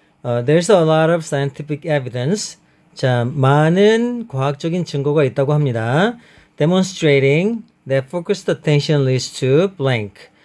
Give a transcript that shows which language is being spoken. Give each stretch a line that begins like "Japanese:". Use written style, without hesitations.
English: There's a lot of scientific evidence.
Korean: 자, 많은 과학적인 증거가 있다고 합니다.
English: Demonstrating that focused attention leads to blank.